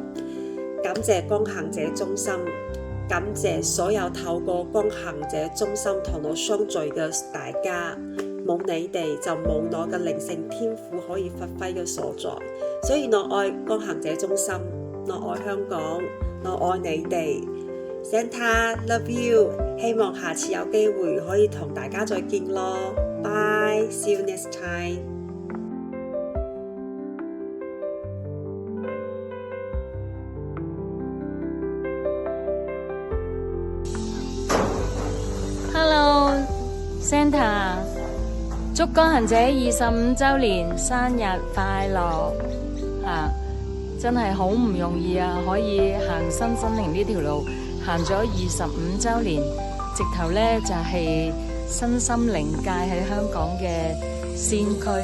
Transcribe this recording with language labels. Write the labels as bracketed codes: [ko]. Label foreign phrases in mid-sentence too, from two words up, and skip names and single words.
[yue] 感謝光行者中心，感謝所有透過光行者中心同我相聚嘅大家，冇你哋就冇我嘅靈性天賦可以發揮嘅所在。所以我愛光行者中心，我愛香港，我愛你哋。 [en] Santa love you， [yue] 希望下次有機會可以同大家再見咯。 [en] Bye， see you next time。 [yue] Hello Santa，祝光行者25週年生日快樂！真係好唔容易啊，可以行新心靈呢條路，行咗25週年，直頭呢就係身心靈界喺香港嘅先驅。